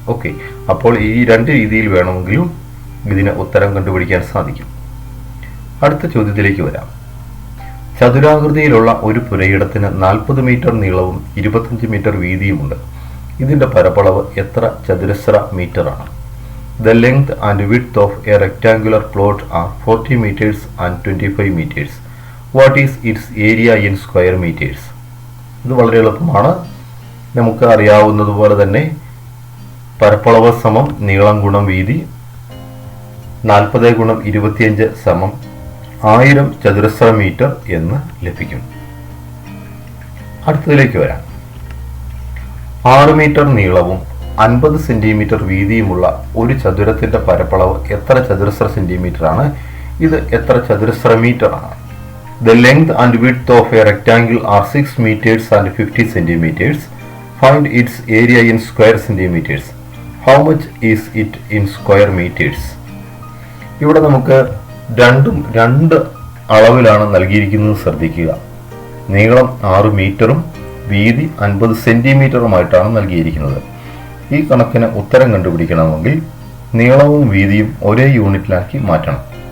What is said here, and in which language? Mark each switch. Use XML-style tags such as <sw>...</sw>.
<ml>Okay, അപ്പോൾ ഈ 2 രീതിയിൽ വേണമെങ്കിലും ഇതിന് ഉത്തരം കണ്ടുപിടിക്കാൻ സാധിക്കും. അടുത്ത ചോദ്യത്തിലേക്ക് വരാം. ചതുരാകൃതിയിലുള്ള ഒരു പുരയിടത്തിന് 40 മീറ്റർ നീളവും 25 മീറ്റർ വീതിയുമുണ്ട്. ഇതിന്റെ പരപ്പളവ് എത്ര ചതുരശ്ര മീറ്റർ ആണ്?</ml> <en>The length and width of a rectangular plot are 40 meters and 25 meters. What is its area in square meters?</en> <ml>ഇത് വളരെ എളുപ്പമാണ്. നമുക്ക് അറിയാവുന്നതുപോലെ തന്നെ പരപ്പളവ് സമം നീളം ഗുണം വീതി. 40 ഗുണം 25 സമം 1000 ചതുരശ്ര മീറ്റർ എന്ന് ലഭിക്കും. അടുത്തതിലേക്ക് വരാം. 6 മീറ്റർ നീളവും 50 സെന്റിമീറ്റർ വീതിയുമുള്ള ഒരു ചതുരത്തിന്റെ പരപ്പളവ് എത്ര ചതുരശ്ര സെന്റിമീറ്റർ ആണ്? ഇത് എത്ര ചതുരശ്ര മീറ്റർ ആണ്?</ml> <en>The length and width of a rectangle are 6 meters and 50 centimeters. Find its area in square centimeters. How much is it in square meters?</en> <ml>ഇവിടെ നമുക്ക് രണ്ട് അളവിലാണ് നൽകിയിരിക്കുന്നത്. ശ്രദ്ധിക്കുക. നീളം 6 മീറ്ററും വീതി 50 സെന്റിമീറ്ററുമായിട്ടാണ് നൽകിയിരിക്കുന്നത്. ഈ കണക്കിന് ഉത്തരം കണ്ടുപിടിക്കണമെങ്കിൽ നീളവും വീതിയും ഒരേ യൂണിറ്റിലാക്കി മാറ്റണം.</ml>